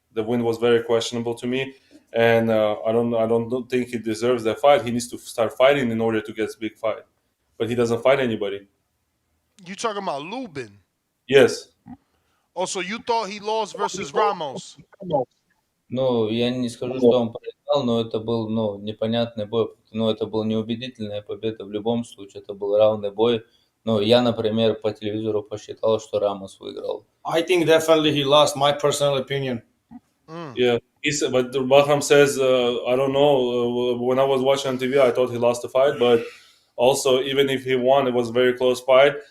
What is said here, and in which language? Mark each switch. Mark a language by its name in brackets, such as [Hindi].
[English] The win was very questionable to me, and I don't think he deserves that fight. He needs to start fighting in order to get a big fight, but he doesn't fight anybody. You talking about Lubin? Yes. Also, you thought he lost versus Ramos? [Russian] Я не скажу, что он проиграл, но это был, непонятный бой. Это была неубедительная победа в любом случае. Это был равный бой. Я, например, по телевизору посчитал, что Рамос выиграл. [English] I think definitely he lost, my personal opinion. Yeah, but Bakhram says, I don't know. When I was watching on TV, I thought he lost the fight, but also, even if he won, it was a very close fight.